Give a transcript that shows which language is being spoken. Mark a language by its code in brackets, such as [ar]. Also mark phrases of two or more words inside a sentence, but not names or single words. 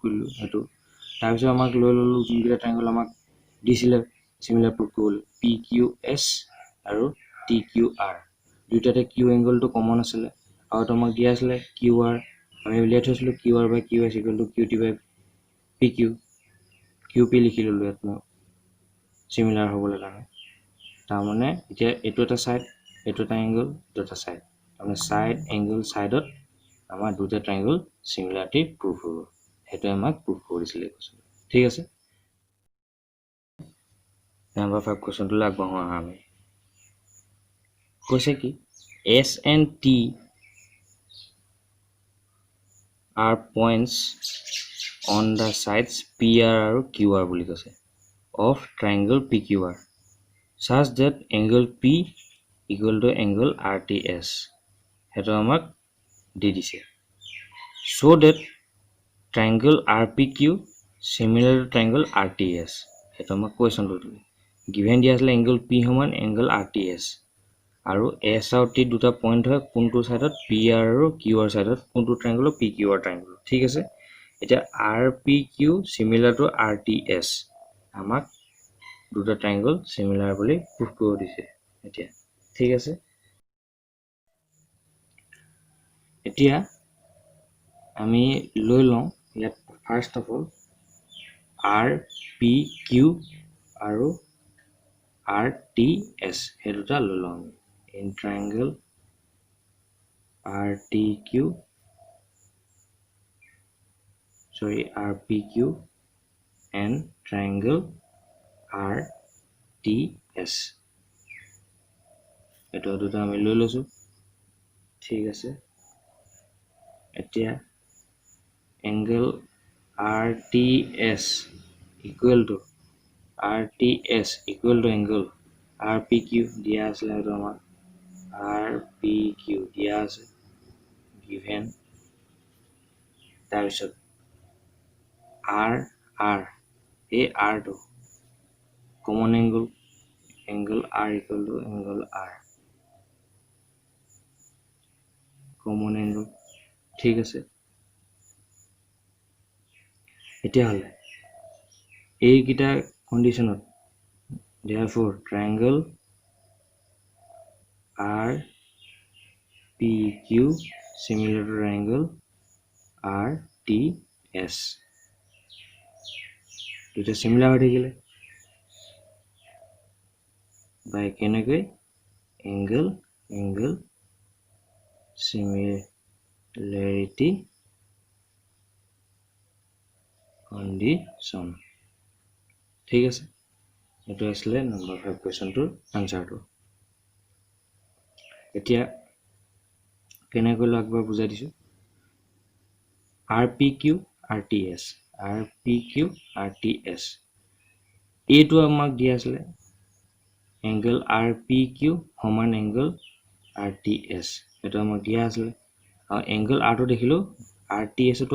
[as] কৰি দিলোঁ সেইটো তাৰপিছত আমাক লৈ ল'লোঁ যোনকেইটা ট্ৰায়াঙ্গল আমাক দিছিলে সিমিলাৰ প্ৰুফ কৰিবলৈ PQS আৰু TQR দুইটাতে Q এংগলটো কমন আছিলে আৰু আমাক দিয়া আছিলে QR আমি উলিয়াই থৈছিলোঁ [en] QR by QS equal to QT by PQ [as] QP লিখি ল'লোঁ ইয়াত মই সিমিলাৰ হ'বলৈ কাৰণে তাৰমানে এতিয়া এইটো এটা সাইড এইটো এটা এংগল এইটো এটা সাইড তাৰমানে [en] side angle side [as] আমাৰ দুটা ট্ৰায়াঙ্গল সিমিলাৰিটি প্ৰুফ হ'ব সেইটো আমাক প্ৰুফ কৰিছিলে ঠিক আছে নাম্বাৰ 5 কোৱেশ্চনটো আগবঢ়াওঁ আমি কৈছে কি [en] S and T are points on the sides PR আৰু QR [as] বুলি কৈছে [en] of triangle PQR such that angle P equal to angle RTS সেইটো আমাক দি দিছে so that triangle RPQ similar to triangle RTS [as] সেইটো আমাক কোৱেশ্চনটো দিলে given দিয়া আছে angle P সমান angle RTS আৰু S আৰু T দুটা পইণ্ট হয় কোনটো সাইডত PR আৰু QR সাইডত কোনটো ট্ৰায়াঙ্গল PQR ট্ৰায়াঙ্গল ঠিক আছে এতিয়া [en] RPQ similar to RTS [as] আমাক দুটা ট্ৰায়াঙ্গল সিমিলাৰ বুলি প্ৰুফ কৰি দিছে এতিয়া ঠিক আছে এতিয়া আমি লৈ লওঁ ইয়াত [en] first of all [as] RPQ আৰু RTS সেই দুটা লৈ লওঁ আমি [en] in triangle [as] RPQ and triangle RTS এটা দুটা আমি লৈ লৈছো ঠিক আছে এতিয়া [en] angle RTS equal to [as] angle RPQ দিয়া আছে আৰু আমাৰ RPQ দিয়া আছে given তাৰপিছত R এই R টো [en] common angle R equal to angle R common angle [as] ঠিক আছে এতিয়া হলে এইকেইটা কন্ডিশনত [en] therefore triangle RPQ similar to triangle RTS [as] দুটা সিমিলার হৈ থাকিলে বাই কেনেকৈ [en] angle similarity condition [as] ঠিক আছে এটো আসলে নাম্বার 5 কোৱেশ্চনটোৰ আনসাৰটো এতিয়া কেনেকৈ কৰিলোঁ একবাৰ বুজাই দিছোঁ। RPQ RTS RPQ RTS এইটো আমাক দিয়া আছিলে এংগল RPQ সমান এংগল RTS এইটো আমাক দিয়া আছিলে আৰু এংগল Rটো দেখিলোঁ RTSটো